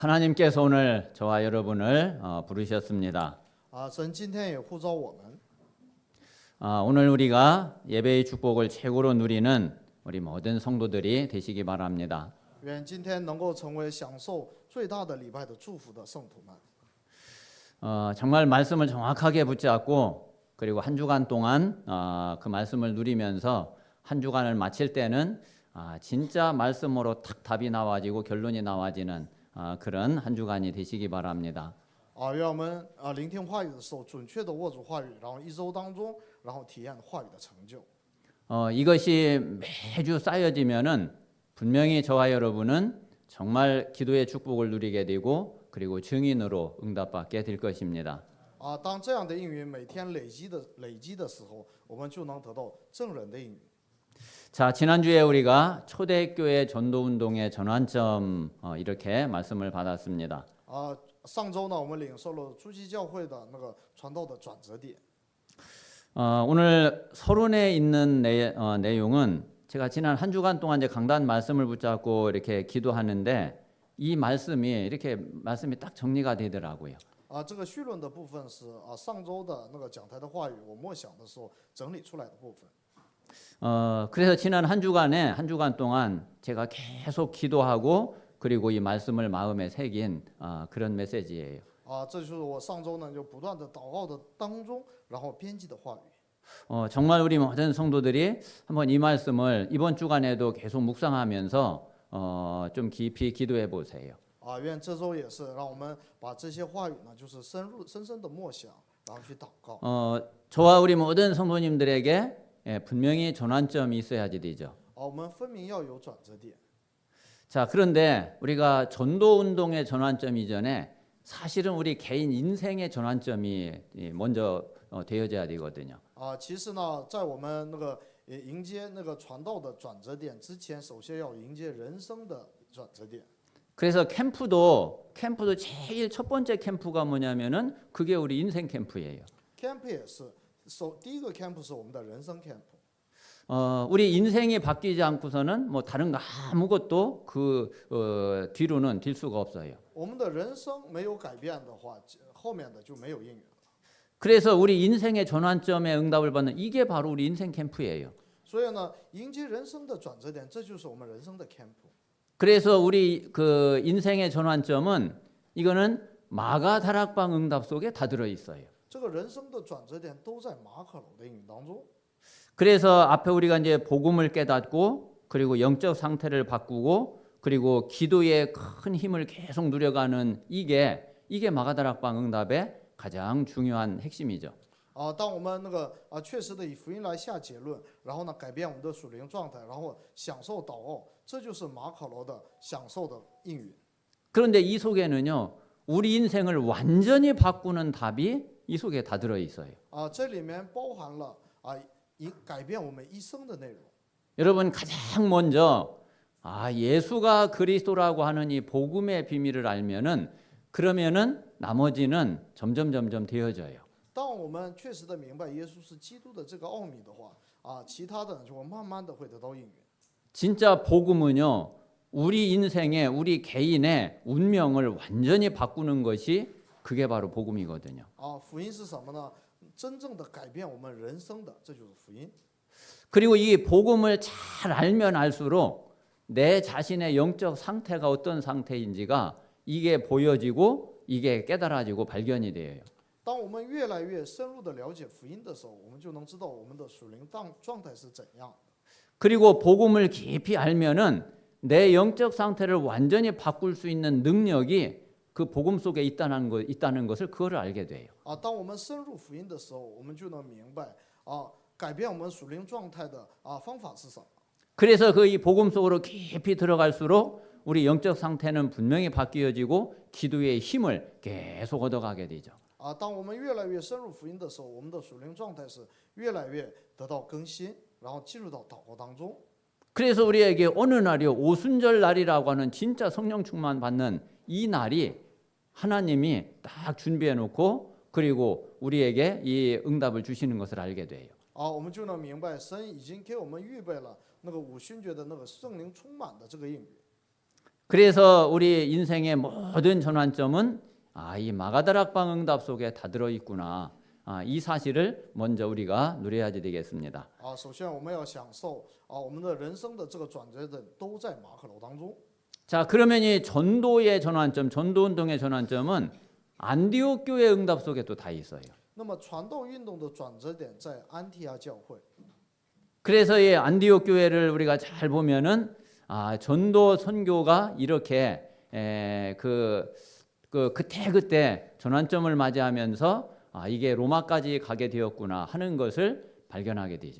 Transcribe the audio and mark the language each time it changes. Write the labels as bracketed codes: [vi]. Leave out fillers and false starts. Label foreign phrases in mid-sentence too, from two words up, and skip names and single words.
[ko] 하나님께서 오늘 저와 여러분을 부르셨습니다. [zh] 神今天也呼召我们。 [ko] 오늘 우리가 예배의 축복을 최고로 누리는 우리 모든 성도들이 되시기 바랍니다. [zh] 愿今天能够成为享受最大的礼拜的祝福的圣徒们。 [ko] 정말 말씀을 정확하게 붙잡고 그리고 한 주간 동안 그 말씀을 누리면서 한 주간을 마칠 때는 진짜 말씀으로 탁 답이 나와지고 결론이 나와지는 그런 한 주간이 되시기 바랍니다. [zh] 愿我们聆听话语的时候，准确的握住话语，然后一周当中，然后体验话语的成就。 [ko] 이것이 매주 쌓여지면은 분명히 저와 여러분은 정말 기도의 축복을 누리게 되고 그리고 증인으로 응답받게 될 것입니다. [zh] 当这样的应允每天累积的时候，我们就能得到证人的应允。 [ko] 자, 지난주에 우리가 초대교회 전도운동의 전환점 이렇게 말씀을 받았습니다. [zh] 上周呢，我们领受了初期教会的那个传道的转折点。 [ko] 오늘 서론에 있는 내용은 제가 지난 한 주간 동안 이제 강단 말씀을 붙잡고 이렇게 기도하는데 이 말씀이 이렇게 말씀이 딱 정리가 되더라고요. [zh] 这个绪论的部分是上周的那个讲台的话语，我默想的时候整理出来的部分。 [ko] 그래서 지난 한 주간 동안 제가 계속 기도하고 그리고 이 말씀을 마음에 새긴 그런 메시지예요. [zh] 这就是我上周呢就不断的祷告的当中，然后编辑的话语。 [ko] 정말 우리 모든 성도들이 한번 이 말씀을 이번 주간에도 계속 묵상하면서 좀 깊이 기도해 보세요. [zh] 愿这周也是让我们把这些话语呢，就是深深的默想，然后去祷告。 [ko] 저와 우리 모든 성도님들에게 분명히 전환점이 있어야지 되죠. [zh] 我们分明要有转折点。 [ko] 자, 그런데 우리가 전도 운동의 전환점 이전에 사실은 우리 개인 인생의 전환점이 먼저 되어져야 되거든요. [zh] 其实呢，在我们那个迎接那个传道的转折点之前，首先要迎接人生的转折点。 [ko] 그래서 캠프도 제일 첫 번째 캠프가 뭐냐면은 그게 우리 인생 캠프예요. [zh] camp 也是，第一个 camp 是我们的人生 camp。 [ko] 우리 인생이 바뀌지 않고서는 뭐 다른 거 아무것도 그 뒤로는 딜 수가 없어요. [zh] 我们的人生没有改变的话，后面的就没有应允了。 [ko] 그래서 우리 인생의 전환점에 응답을 받는 이게 바로 우리 인생 캠프예요. [zh] 所以呢，迎接人生的转折点，这就是我们人生的 camp。 [ko] 그래서 우리 그 인생의 전환점은 이거는 마가 다락방 응답 속에 다 들어 있어요. [zh] 这个人生的转折点都在马可楼的应允当中。 [ko] 그래서 앞에 우리가 이제 복음을 깨닫고 그리고 영적 상태를 바꾸고 그리고 기도의 큰 힘을 계속 누려가는 이게 마가다락방 응답의 가장 중요한 핵심이죠. [zh] 当我们那个确实的以福音来下结论，然后呢改变我们的属灵状态，然后享受祷告，这就是马可楼的享受的应允。 [ko] 그런데 이 속에는요, 우리 인생을 완전히 바꾸는 답이 이 속에 다 들어 있어요. [zh] 这里面包含了改变我们一生的内容。 [ko] 여러분 가장 먼저 예수가 그리스도라고 하는 이 복음의 비밀을 알면은 그러면은 나머지는 점점 되어져요. [zh] 当我们确实的明白耶稣是基督的这个奥秘的话，其他的就会慢慢的会得到应允。 [ko] 진짜 복음은요, 우리 인생의 우리 개인의 운명을 완전히 바꾸는 것이 그게 바로 복음이거든요. [zh] 福音是什么呢？真正的改变我们人生的，这就是福音。 [ko] 그리고 이 복음을 잘 알면 알수록 내 자신의 영적 상태가 어떤 상태인지가 이게 보여지고 이게 깨달아지고 발견이 돼요. [zh] 当我们越来越深入的了解福音的时候，我们就能知道我们的属灵状态是怎样。 [ko] 그리고 복음을 깊이 알면은 내 영적 상태를 완전히 바꿀 수 있는 능력이 그 복음 속에 있다는 것을 그거를 알게 돼요. [zh] 当我们深入福音的时候，我们就能明白改变我们属灵状态的方法是什么。 [ko] 그래서 그 이 복음 속으로 깊이 들어갈수록 우리 영적 상태는 분명히 바뀌어지고 기도의 힘을 계속 얻어가게 되죠. [zh] 当我们越来越深入福音的时候，我们的属灵状态是越来越得到更新，然后进入到祷告当中。 [ko] 그래서 우리에게 어느 날이요, 오순절 날이라고 하는 진짜 성령 충만 받는 이 날이 하나님이 딱 준비해 놓고 그리고 우리에게 이 응답을 주시는 것을 알게 돼요. [zh] 我们就能明白神已经给我们预备了那个五旬节的那个圣灵充满的这个应允。 [ko] 그래서 우리 인생의 모든 전환점은 이 마가다락방 응답 속에 다 들어있구나. 이 사실을 먼저 우리가 누려야지 되겠습니다. [zh] 首先我们要享受我们的人生的这个转折点都在马可楼当中。 [ko] 자, 그러면 이 전도의 전환점, 전도운동의 전환점은 안디옥 교회 응답 속에 또 다 있어요. [zh] 那么传道运动的转折点在安提阿教会。 [ko] 그래서 이 안디옥 교회를 우리가 잘 보면은 전도 선교가 이렇게 그때 전환점을 맞이하면서 이게 로마까지 가게 되었구나 하는 것을 발견하게 되죠.